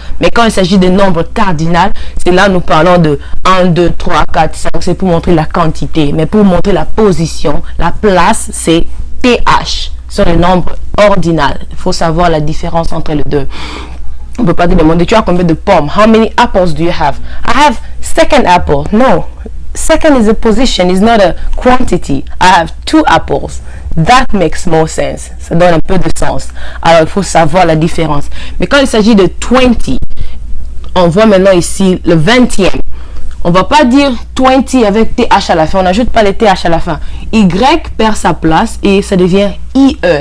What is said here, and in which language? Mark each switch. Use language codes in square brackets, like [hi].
[fr] Mais quand il s'agit de nombres cardinaux, c'est là nous parlons de 1, 2, 3, 4, 5. C'est pour montrer la quantité. Mais pour montrer la position, la place, c'est TH. Sur les nombres ordinaux. Il faut savoir la différence entre les deux. On ne peut pas te demander, tu as combien de pommes? [en] How many apples do you have? I have second apple. No. Second is a position, is not a quantity. I have 2 apples. That makes more sense. [fr] Ça donne un peu de sens. Alors, il faut savoir la différence. Mais quand il s'agit de 20, on voit maintenant ici le 20e. On va pas dire 20 avec TH à la fin. On n'ajoute pas les TH à la fin. Y perd sa place et ça devient IE.